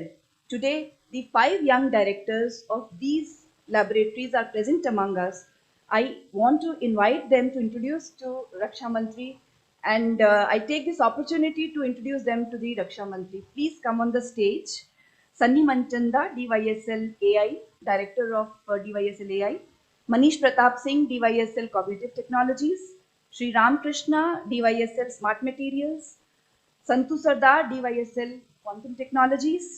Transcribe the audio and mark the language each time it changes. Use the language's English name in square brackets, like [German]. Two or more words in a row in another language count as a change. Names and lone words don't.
[English] Today, the 5 young directors of these laboratories are present among us. I want to invite them to introduce to Raksha Mantri And I take this opportunity to introduce them to the Raksha Mantri. Please come on the stage. Sunny Manchanda, DYSL AI, Director of DYSL AI. Manish Pratap Singh, DYSL Cognitive Technologies. Sri Ram Krishna, DYSL Smart Materials. Santu Sardar, DYSL Quantum Technologies.